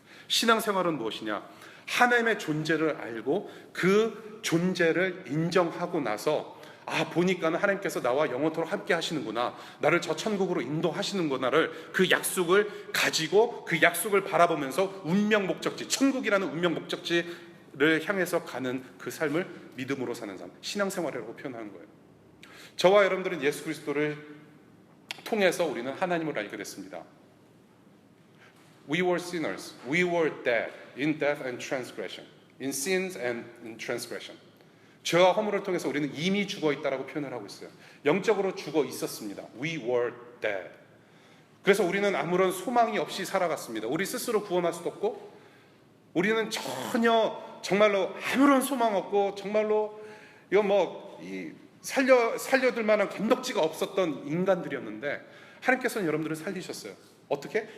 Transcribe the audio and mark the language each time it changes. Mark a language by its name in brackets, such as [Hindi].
[Korean] 신앙생활은 무엇이냐? 하나님의 존재를 알고 그 존재를 인정하고 나서 보니까는 하나님께서 나와 영원토록 함께 하시는구나, 나를 저 천국으로 인도하시는구나를 그 약속을 가지고 그 약속을 바라보면서 운명 목적지, 천국이라는 운명 목적지를 향해서 가는 그 삶을 믿음으로 사는 삶, 신앙생활이라고 표현하는 거예요. 저와 여러분들은 예수 그리스도를 통해서 우리는 하나님을 알게 됐습니다. [English] We were sinners. We were dead in death and transgression. In sins and in transgression. [Korean] 죄와 허물을 통해서 우리는 이미 죽어 있다라고 표현을 하고 있어요. 영적으로 죽어 있었습니다. [English] We were dead. [Korean] 그래서 우리는 아무런 소망이 없이 살아갔습니다. 우리 스스로 구원할 수도 없고 우리는 전혀 정말로 아무런 소망 없고 정말로 이거 살려둘 만한 건덕지가 없었던 인간들이었는데 하나님께서는 여러분들을 살리셨어요. 어떻게?